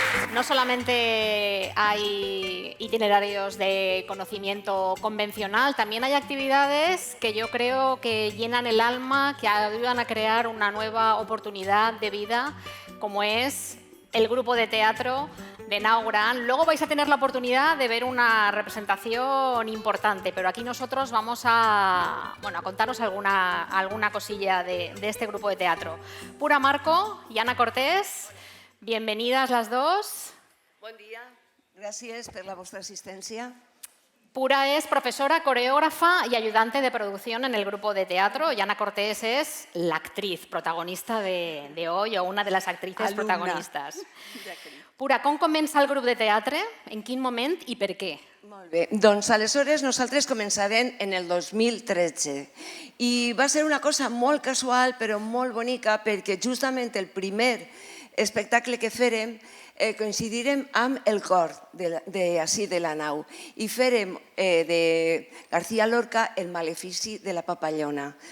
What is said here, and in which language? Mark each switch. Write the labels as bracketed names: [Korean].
[Spanish] No solamente hay itinerarios de conocimiento convencional, también hay actividades que yo creo que llenan el alma, que ayudan a crear una nueva oportunidad de vida, como es el grupo de teatro de Naugrán. Luego vais a tener la oportunidad de ver una representación importante, pero aquí nosotros vamos a contaros alguna cosilla de este grupo de teatro. Pura Marco y Ana Cortés, bienvenidas las dos. [Catalan] Bon dia, gràcies per la vostra assistència. [Spanish] Pura es profesora, coreógrafa y ayudante de producción en el grupo de teatro y Ana Cortés es la actriz protagonista de hoy o una de las actrices protagonistas. [Catalan] Pura, com comença el grup de teatre? En quin moment i per què? Molt bé, doncs aleshores nosaltres començarem en el 2013 i va ser una cosa molt casual però molt bonica perquè justament el primer espectacle que fèrem coincidirem amb el cor de la nau i fèrem de García Lorca el malefici de la papallona.